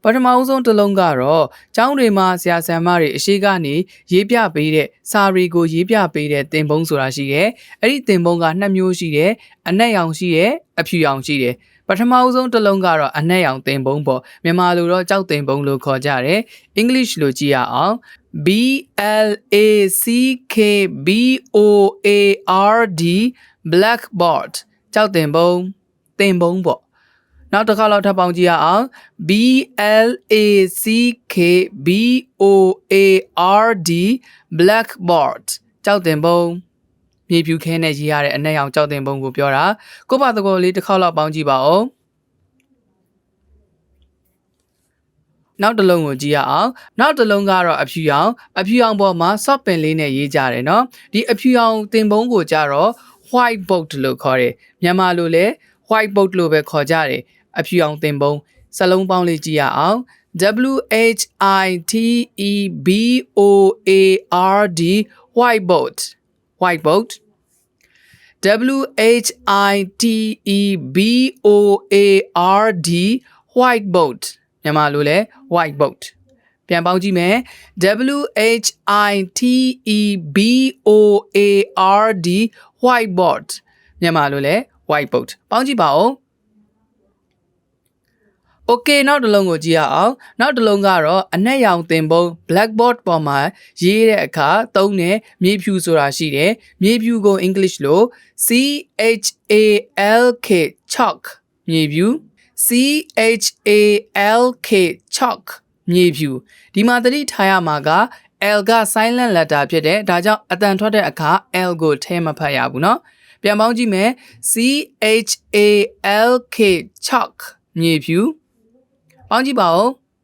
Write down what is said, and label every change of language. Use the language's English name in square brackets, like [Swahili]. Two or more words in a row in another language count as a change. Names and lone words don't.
[Burmese] ထမအဆုံးတစ်လုံးကတော့ကျောင်းတွေမှာဆရာဆရာမတွေအရှိကနေရေးပြပေးတဲ့စာတွေကိုရေးပြပေးတဲ့သင်ပုံးဆိုတာရှိတယ်အဲ့ဒီသ င်ပုံးက2မျိုးရှိတယ်အနက်ရောင်ရှိတယ်အဖြူရောင်ရှိတယ်ပထမအဆုံးတစ်လုံးကတော့အနက်ရောင်သ င်ပုံးပေါ့မြန်မာလိုတော့ကြောက်သင်ပုံးလို့ခေါ်ကြတယ် English လို့ကြည့်ရအောင် [English] B L A C K B O A R D blackboard [Burmese] ကြောက်သင်ပုံးပေါ့နောက်တစ်ခါလောက်ထပ်ပေါင်းကြည့်ရအောင် [English] B L A C K B O A R D blackboard [Burmese] ကြောက်သင်ပုံးမြေဖြူခဲနဲ့ရေးရတဲ့အနက်ရောင်ကြောက်သင်ပုံးကိုပြောတာကိုယ့်ဘာသဘောလေးတစ်ခေါက်လောက်ပေါင်းကြည့်ပါဦး နောက်တစ်လုံးကိုကြည့်ရအောင်နောက်တစ်လုံးကတော့အဖြူရောင်ပေါ်မှာ [English] soft pen [Burmese] လေးနဲ့ရေးကြတယ်เนาะဒီအဖြူရောင်သင်ပုံးကိုကြတော့ whiteboard လို့ခေါ်တယ်မြန်မာလိုလည်း whiteboard လို့ပဲခေါ်ကြတယ်အဖြူရောင်သင်ပုံးစလုံးပေါင်းလေးကြည့်ရအောင် [English] W H I T E B O A R D whiteboard W H I T E B O A R D whiteboard [Burmese] မြန်မာလိုလဲ whiteboard ပြန်ပေါင်းကြည့်မယ် [English] W H I T E B O A R D whiteboard [Burmese] မြန်မာလိုလဲ whiteboard ပေါင်းကြည့်ပါဦး Okay နောက်တစ်လုံးကိုကြည့်ရအောင်နောက်တစ်လုံးကတော့အနက်ရောင်သင်ပုံး blackboard ပေါ်မှာရေးတဲ့အခါသုံး တဲ့မြေဖြူဆိုတာရှိတယ်မြေဖြူကို English လို့ [English] C H A L K chalk [Burmese] မြေဖြူ [English] C H A L K chalk [Burmese] မြေဖြူဒီမှာသတိထားရမှာက L က [English] silent letter [Burmese] ဖြစ်တယ်ဒါကြောင့်အတန်ထွက်တဲ့အခါ L ကိုထဲမဖတ်ရဘူးเนาะပြန်ပေါင်းကြည့်မယ် [English] C H A L K chalk [Burmese] မြေဖြူပေါင်းကြည့်ပါဦး